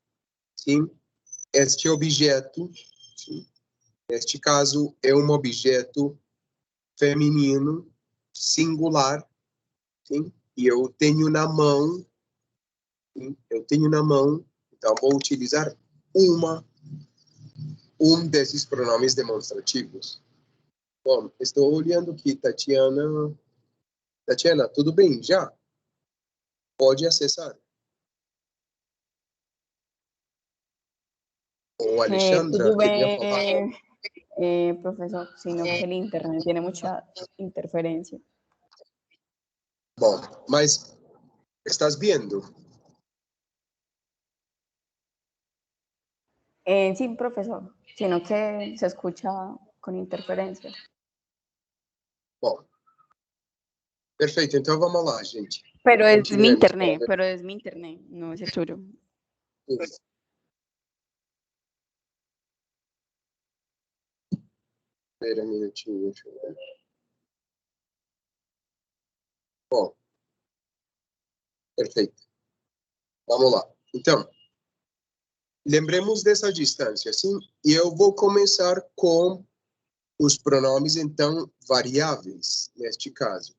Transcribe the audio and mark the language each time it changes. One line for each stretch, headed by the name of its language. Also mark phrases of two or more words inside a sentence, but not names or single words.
Portuguese: objeto, sim, neste caso é um objeto feminino, singular, sim, e eu tenho na mão, então vou utilizar um desses pronomes demonstrativos. Bom, estou olhando aqui, Tatiana, tudo bem já? Pode acessar. O Alexandra Tudo queria falar.
Spanish: Profesor, sino que el internet tiene mucha interferencia.
Portuguese: Bom, mas estás vendo?
Spanish: Sí, profesor, sino que se escucha con interferencia.
Portuguese: Bom, perfeito, então vamos lá, gente.
Spanish: Pero es mi internet, no es el suyo.
Portuguese: Espera um minutinho, deixa eu ver. Bom, perfeito. Vamos lá. Então, lembremos dessa distância, sim? E eu vou começar com os pronomes, então, variáveis, neste caso.